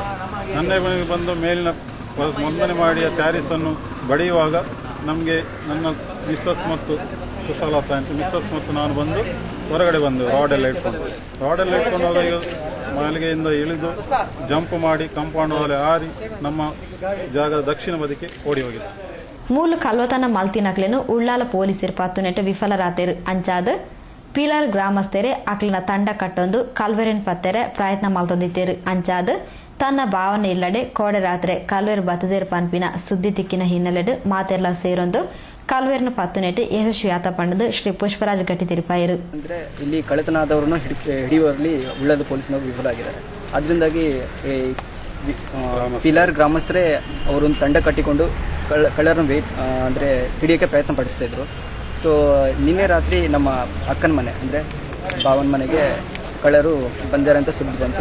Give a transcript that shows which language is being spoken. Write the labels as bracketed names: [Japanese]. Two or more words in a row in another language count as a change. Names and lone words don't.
[Kannada] ನನ್ನ ಮನೆಗೆ ಬಂದು ಮೇಲಿನ ನೋಂದಣಿ ಮಾಡಿ ಟ್ಯಾರಿಸ್ ಅನ್ನು ಬಡಿಯುವಾಗ ನಮಗೆ ನನ್ನ ಮಿಸ್ಸಸ್ ಮತ್ತು ಸುಶಾಲತಾ ಅಂತ ಮಿಸ್ಸಸ್ ಮತ್ತು ನಾನು ಬಂದು ಹೊರಗಡೆ ಬಂದು ರಾಡ್ ಎಲ್ಲ ಇಟ್ಕೊಂಡು ಹೋದಾಗ ಮಾಳಿಗೆಯಿಂದ ಇಳಿದು ಜಂಪ್ ಮಾಡಿ ಕಾಂಪೌಂಡ್ ಒಳಗೆ ಹಾರಿ ನಮ್ಮ ಜಾಗದ ದಕ್ಷಿಣ ಬದಿಗೆ ಓಡಿ ಹೋಗಿದೆ. [Tulu] ಮೂಲ ಕಳ್ಳತನ ಮಲ್ತಿನಕ್ಲೆನು ಉಳ್ಳಾಲ ಪೊಲೀಸರು ಪತ್ತುನೆಟ್ಟು ವಿಫಲರಾತೇರು ಅಂಚಾದ ಪಿಲಾರ್ ಗ್ರಾಮಸ್ಥರೇ ಅಕ್ಲಿನ ತಂಡ ಕಟ್ಟೊಂದು ಕಲ್ವೆರಿನ ಪತ್ತೆರೆ ಪ್ರಯತ್ನ ಮಲ್ತೊಂದಿತ್ತೇರು ಅಂಚಾದ ತನ್ನ ಭಾವನೆ ಇಲ್ಲಡೆ ಕೋಡೆ ರಾತ್ರಿ ಕಲ್ವೇರು ಬತ್ತದೇರು ಪನ್ಪಿನ ಸುದ್ದಿ ತಿಕ್ಕಿನ ಹಿನ್ನೆಲೆಡು ಮಾತೆಲ್ಲ ಸೇರೊಂದು ಕಲ್ವೇರ್ನ ಪತ್ತುನೆಟ್ಟು ಯಶಸ್ವಿಯಾತ ಪಂಡದು ಶ್ರೀ ಪುಷ್ಪರಾಜ್ ಗಟ್ಟಿ ತಿರುಪಾಯರು. [Kannada] ಅಂದ್ರೆ ಇಲ್ಲಿ ಕಳ್ಳತನ ಆದವರನ್ನು ಹಿಡಿಯುವಲ್ಲಿ ಉಳ್ಳಾಲ ಪೊಲೀಸ್ನವರು ವಿಫಲರಾಗಿದ್ದಾರೆ. ಅದರಿಂದಾಗಿ ಪಿಲಾರ್ ಗ್ರಾಮಸ್ಥರೇ ಅವರೊಂದು ತಂಡ ಕಟ್ಟಿಕೊಂಡು ಕಳ್ಳರನ್ನು ಅಂದ್ರೆ ಹಿಡಿಯೋಕೆ ಪ್ರಯತ್ನ ಪಡಿಸ್ತಾ ಇದ್ರು. ಸೊ ನಿನ್ನೆ ರಾತ್ರಿ ನಮ್ಮ ಅಕ್ಕನ ಮನೆ ಅಂದ್ರೆ ಭಾವನ ಮನೆಗೆ ಕಳ್ಳರು ಬಂದಾರೆ ಅಂತ ಸುದ್ದಿ ಬಂತು.